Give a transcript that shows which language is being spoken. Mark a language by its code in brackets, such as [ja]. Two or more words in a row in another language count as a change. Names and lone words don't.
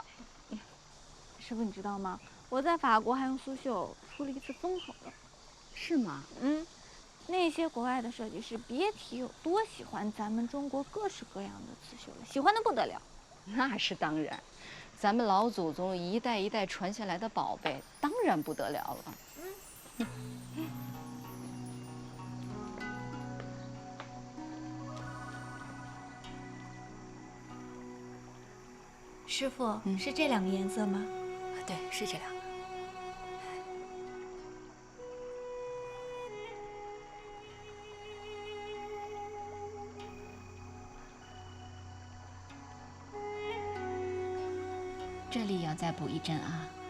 [zh] 師傅，你知道嗎？我在法國還用蘇繡出了一次風口了。是嗎？那些國外的設計師別提有多喜歡咱們中國各式各樣的刺繡了，喜歡得不得了。那是當然，咱們老祖宗一代一代傳下來的寶貝，當然不得了了。師傅，是這兩個顏色嗎？對，是這兩個。這裡要再補一針啊。